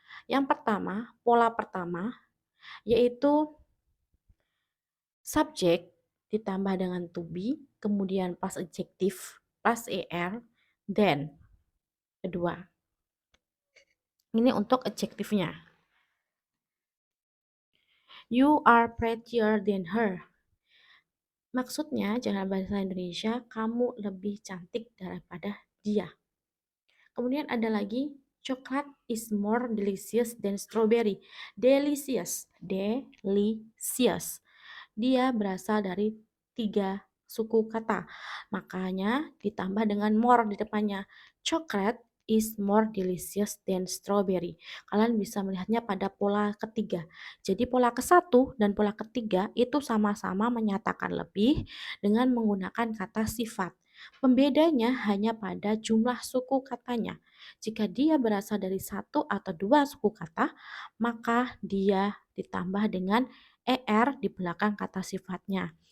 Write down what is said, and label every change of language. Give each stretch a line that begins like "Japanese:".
Indonesian: Yang pertama, pola pertama, yaitu subjek ditambah dengan to be, kemudian plus adjektif, plus er, then. Kedua, ini untuk adjektifnya.
English: You are prettier than her.
Indonesian: Maksudnya, dalam bahasa Indonesia, kamu lebih cantik daripada dia. Kemudian ada lagi,
English: coklat is more delicious than strawberry. Delicious, delicious.
Indonesian: Dia berasal dari 3 suku kata. Makanya ditambah dengan more di depannya.
English: Coklat is more delicious than strawberry.
Indonesian: Kalian bisa melihatnya pada pola ketiga. Jadi pola ke-1 dan pola ketiga itu sama-sama menyatakan lebih dengan menggunakan kata sifat. Pembedanya hanya pada jumlah suku katanya. Jika dia berasal dari 1 atau 2 suku kata, maka dia ditambah dengan er di belakang kata sifatnya.